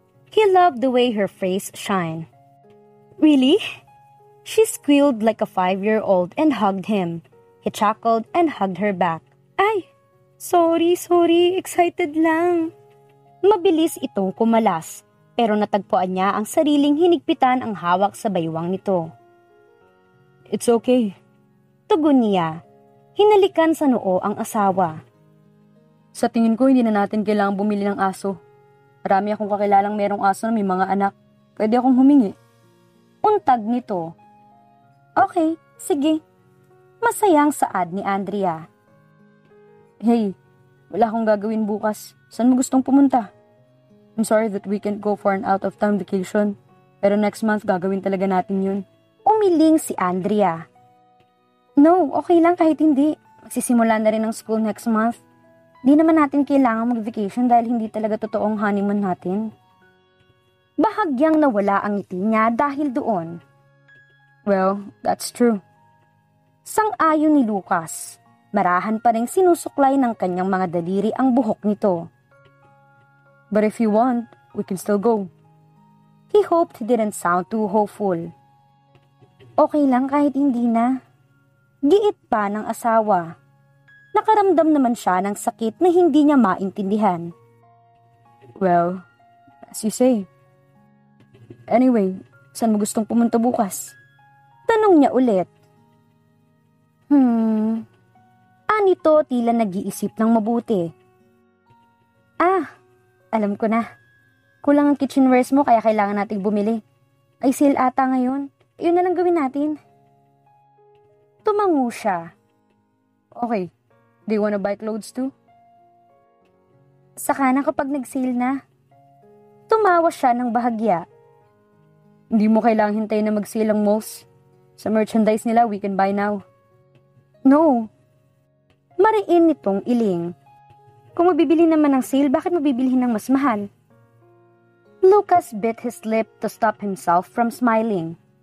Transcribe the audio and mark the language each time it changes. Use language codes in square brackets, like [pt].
[en] He loved the way her face shined. Really? She squealed like a 5-year-old and hugged him. He chuckled and hugged her back. [tl] Ay, sorry, excited lang. Mabilis itong kumalas, pero natagpuan niya ang sariling hinigpitan ang hawak sa baywang nito. [en] It's okay. [tl] Tugon niya. Hinalikan sa noo ang asawa. Sa tingin ko, hindi na natin kailangang bumili ng aso. Marami akong kakilalang merong aso na may mga anak. Pwede akong humingi. Untag nito. Okay, sige. Masayang saad ni Andrea. Hey, wala akong gagawin bukas. Saan mo gustong pumunta? [en] I'm sorry that we can't go for an out-of-town vacation. [tl] Pero next month, gagawin talaga natin yun. Umiling si Andrea. No, okay lang kahit hindi. Magsisimula na rin ang school next month. Di naman natin kailangan mag-vacation dahil hindi talaga totoong honeymoon natin. Bahagyang nawala ang ngiti niya dahil doon. [en] Well, that's true. [tl] Sang-ayon ni Lucas. Marahan pa rin sinusuklay ng kanyang mga daliri ang buhok nito. [en] But if you want, we can still go. He hoped he didn't sound too hopeful. [tl] Okay lang kahit hindi na. Giit pa ng asawa. Nakaramdam naman siya ng sakit na hindi niya maintindihan. [en] Well, as you say. Anyway, [tl] saan mo gustong pumunta bukas? Tanong niya ulit. Anito tila nag-iisip ng mabuti. Alam ko na. Kulang ang kitchenwares mo kaya kailangan nating bumili. Ay sale ata ngayon. Yun na lang gawin natin. Tumango siya. [en] Okay. Do you wanna buy clothes too? [tl] Saka na kapag nag-sale na. Tumawa siya ng bahagya. Hindi mo kailangang hintayin na mag-sale ang malls. [en] Sa merchandise nila, we can buy now. [tl] No. Mariin nitong iling. Kung mabibili naman ng sale, bakit mabibilihin ng mas mahal? [en] Lucas bit his lip to stop himself from smiling.